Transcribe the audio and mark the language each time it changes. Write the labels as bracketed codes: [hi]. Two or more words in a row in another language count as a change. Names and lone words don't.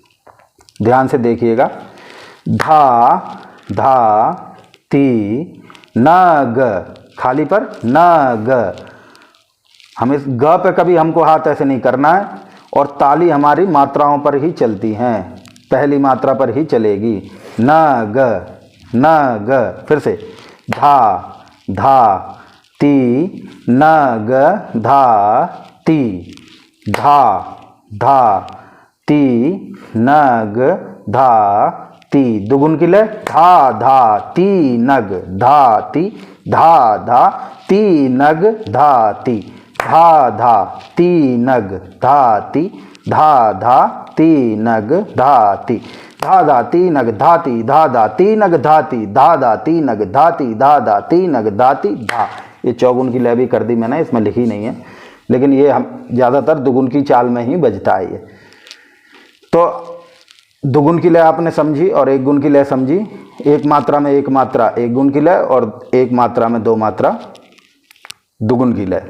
[hi] ध्यान से देखिएगा। धा धा ती नग, खाली पर नग। हम इस ग पे कभी हमको हाथ ऐसे नहीं करना है, और ताली हमारी मात्राओं पर ही चलती हैं, पहली मात्रा पर ही चलेगी। नग नग। फिर से धा धा ती, नग धा ती, धा धा ती, नग धा ती। दुगुन की लय, धा धा ती नग धा ती, धा धा ती नग धा ती, धा धा ती नग धा ती, धा धा ती नग धा ती, धा धा ती नग धाती, धा धा ती नग धाती, धा धा ती नग धाती, धा धा ती नग धाती, धा। ये चौगुन की लय भी कर दी मैंने, इसमें लिखी नहीं है, लेकिन ये हम ज़्यादातर दुगुन की चाल में ही बजता है ये। तो दुगुन की लय आपने समझी और एक गुण की लय समझी। एक मात्रा में एक मात्रा एक गुण की लय, और एक मात्रा में दो मात्रा दुगुन की लय।